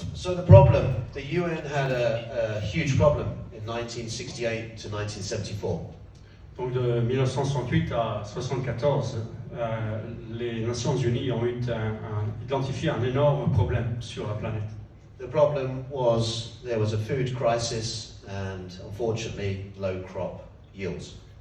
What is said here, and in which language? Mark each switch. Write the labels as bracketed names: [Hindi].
[English] So the problem, the UN had a huge problem in 1968 to 1974. [French] Donc de 1968 à 1974, les Nations Unies ont identifié un énorme problème sur la planète. [English] The problem was there was a food crisis and unfortunately low crop yields.